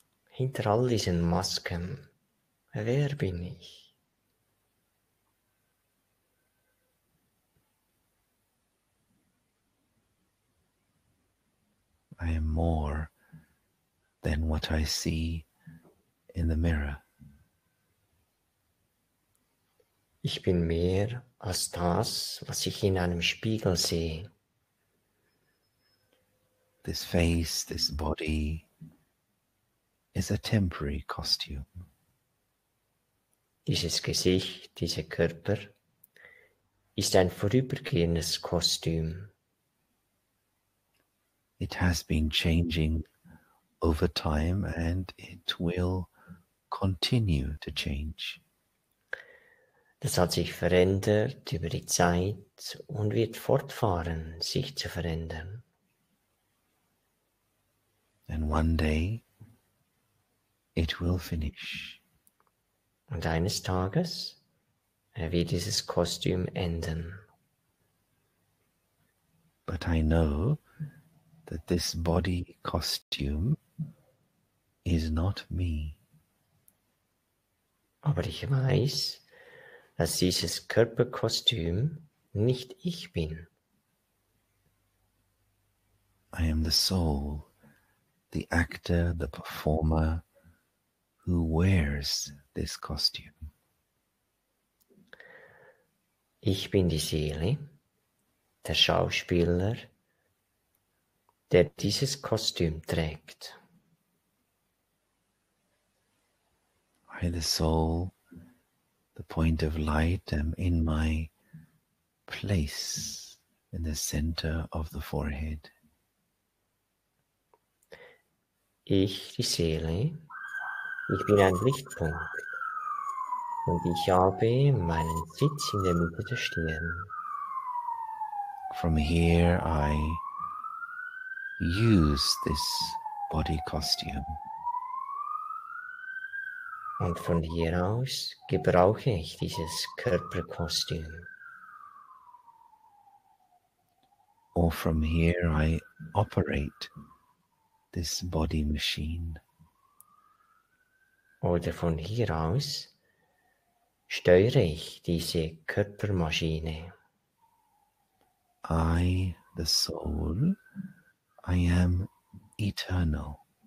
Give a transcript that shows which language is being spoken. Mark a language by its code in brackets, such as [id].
[de] Hinter all diesen Masken, wer bin ich? [en] I am more than what I see in the mirror. [de] Ich bin mehr als das, was ich in einem Spiegel sehe. [en] This face, this body is a temporary costume. [de] Dieses Gesicht, dieser Körper ist ein vorübergehendes Kostüm. [en] It has been changing over time and it will continue to change. [de] Das hat sich verändert über die Zeit und wird fortfahren, sich zu verändern. [en] And one day it will finish. [de] Und eines Tages wird dieses Kostüm enden. [en] But I know that this body costume is not me. [de] Aber ich weiß, dass dieses Körperkostüm nicht ich bin. [en] I am the soul, the actor, the performer who wears this costume. [de] Ich bin die Seele, der Schauspieler, der dieses Kostüm trägt. [en] I, the soul, the point of light, am in my place in the center of the forehead. [de] Ich, die Seele, ich bin ein Lichtpunkt und ich habe meinen Sitz in der Mitte der Stirn. [en] From here I use this body costume. [de] Und von hier aus gebrauche ich dieses Körperkostüm. [en] Or from here I operate this body machine. [de] Oder von hier aus steuere ich diese Körpermaschine. [en] I, the soul, I am eternal.